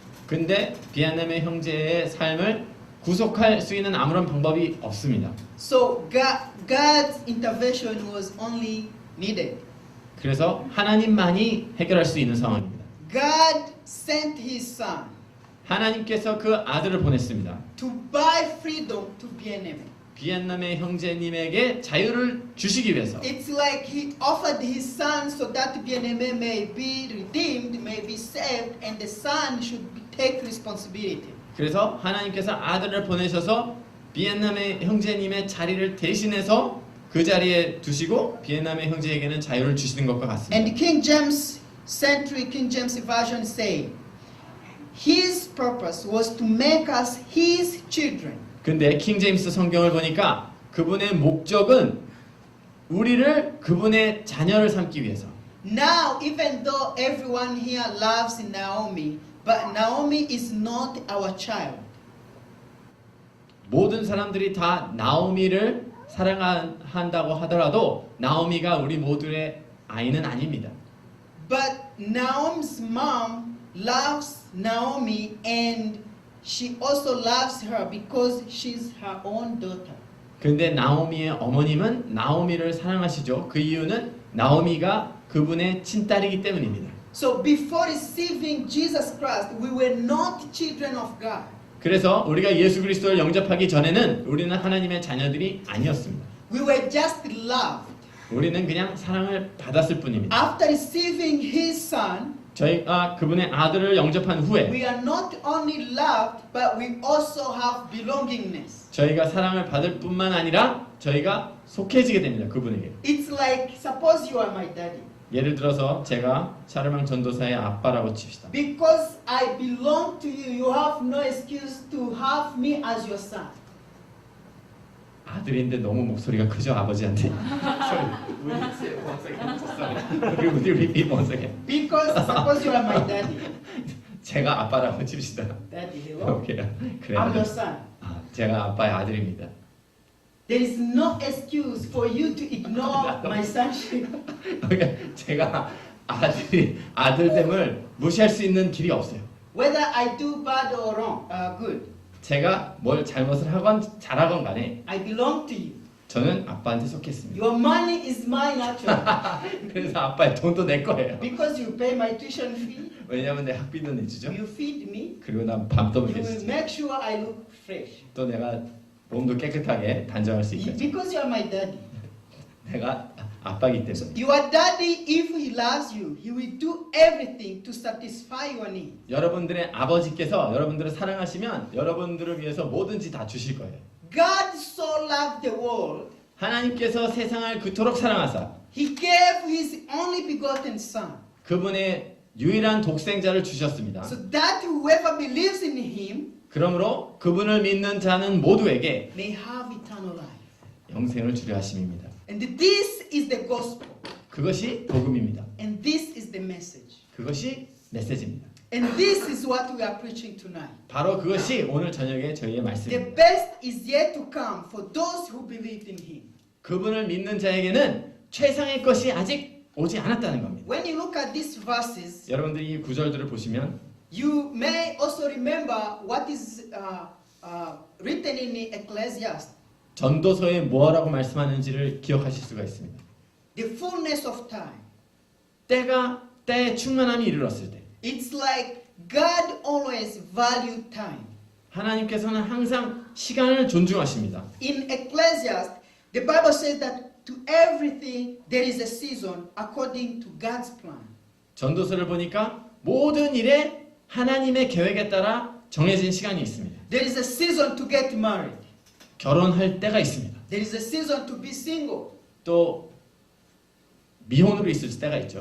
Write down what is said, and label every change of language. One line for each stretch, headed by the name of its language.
Korean: 근데 비엔남의 형제의 삶을 구속할 수 있는 아무런 방법이 없습니다.
English: So God's intervention was only needed.
Korean: 그래서 하나님만이 해결할 수 있는 상황입니다.
English: God sent his son
Korean: 하나님께서 그 아들을 보냈습니다.
English: to buy freedom to Bien-Aimé.
Korean: 비엔남의 형제님에게 자유를 주시기 위해서.
English: It's like he offered his son so that Bien-Aimé may be redeemed, may be saved, and the son should take responsibility.
Korean: 그래서 하나님께서 아들을 보내셔서 비엔남의 형제님의 자리를 대신해서 그 자리에 두시고 비엔남의 형제에게는 자유를 주시는 것과 같습니다.
English: And King James Century King James Version say, his purpose was to make us his children.
Korean: 근데 킹 제임스 성경을 보니까 그분의 목적은 우리를 그분의 자녀를 삼기 위해서.
English: Now, even though everyone here loves Naomi, but Naomi is not our child.
Korean: 모든 사람들이 다 나오미를 사랑한다고 하더라도 나오미가 우리 모두의 아이는 아닙니다.
English: But Naomi's mom loves Naomi and she also loves her because she's her own daughter.
Korean: 근데 나오미의 어머님은 나오미를 사랑하시죠. 그 이유는 나오미가 그분의 친딸이기 때문입니다.
English: So before receiving Jesus Christ, we were not children of God.
Korean: 그래서 우리가 예수 그리스도를 영접하기 전에는 우리는 하나님의 자녀들이 아니었습니다.
English: We were just loved.
Korean: 우리는 그냥 사랑을 받았을 뿐입니다.
English: After receiving His Son,
Korean: 저희가 그분의 아들을 영접한 후에
English: we are not only loved, but we also have belongingness.
Korean: 저희가 사랑을 받을 뿐만 아니라 저희가 속해지게 됩니다. 그분에게.
English: It's like, suppose you are my daddy.
Korean: 예를 들어서 제가 샤르망 전도사의 아빠라고 칩시다.
English: Because I belong to you, you have no excuse to have me as your son.
Korean: 아들인데 너무 목소리가 크죠 아버지한테.
English: Would you repeat once again? Because suppose you are my daddy.
Korean: 제가 아빠라고 칩시다.
English: Daddy, hello.
Korean: 오케이.
English: I'm
Korean: 그래요.
English: your son.
Korean: 제가 아빠의 아들입니다.
English: There is no excuse for you to ignore my sonship.
Korean: 그러니까 제가 아들됨을 무시할 수 있는 길이 없어요.
English: Whether I do bad or wrong, good,
Korean: 제가 뭘 잘못을 하건 잘하건 간에
English: I belong to you.
Korean: 저는 아빠한테 속했습니다.
English: Your money is mine actually.
Korean: 그래서 아빠의 돈도 내 거예요.
English: Because you pay my tuition fee,
Korean: 왜냐하면 내 학비도 내주죠.
English: you feed me,
Korean: 그리고 난 밥도
English: you will
Korean: 먹여주죠.
English: make sure I look fresh.
Korean: 또 내가 몸도 깨끗하게 단정할 수 있겠죠.
English: Because you are my daddy.
Korean: 내가 아빠이기 때문에.
English: Your daddy, if he loves you, he will do everything to satisfy your needs.
Korean: 여러분들의 아버지께서 여러분들을 사랑하시면 여러분들을 위해서 뭐든지 다 주실 거예요.
English: God so loved the world,
Korean: 하나님께서 세상을 그토록 사랑하사
English: he gave his only begotten son,
Korean: 그분의 유일한 독생자를 주셨습니다.
English: so that whoever believes in him
Korean: 그러므로 그분을 믿는 자는 모두에게
English: may have eternal life.
Korean: 영생을 주려 하심입니다.
English: And this is the gospel.
Korean: 그것이 복음입니다.
English: And this is the message.
Korean: 그것이 메시지입니다.
English: And this is what we are preaching tonight.
Korean: 바로 그것이 오늘 저녁에 저희의
English: The
Korean: 말씀입니다.
English: best is yet to come for those who believe in him.
Korean: 그분을 믿는 자에게는 최상의 것이 아직 오지 않았다는 겁니다.
English: When you look at these verses,
Korean: 여러분들이 이 구절들을 보시면
English: you may also remember what is written in Ecclesiastes.
Korean: 전도서에 뭐라고 말씀하는지를 기억하실 수가 있습니다.
English: The fullness of time.
Korean: 때의 충만함이 이르렀을 때
English: It's like God always valued time.
Korean: 하나님께서는 항상 시간을 존중하십니다.
English: In Ecclesiastes, the Bible says that to everything there is a season according to God's plan.
Korean: 전도서를 보니까 모든 일에 하나님의 계획에 따라 정해진 시간이 있습니다.
English: There is a season to get married.
Korean: 결혼할 때가 있습니다.
English: There is a season to be single.
Korean: 또 미혼으로 있을 때가 있죠.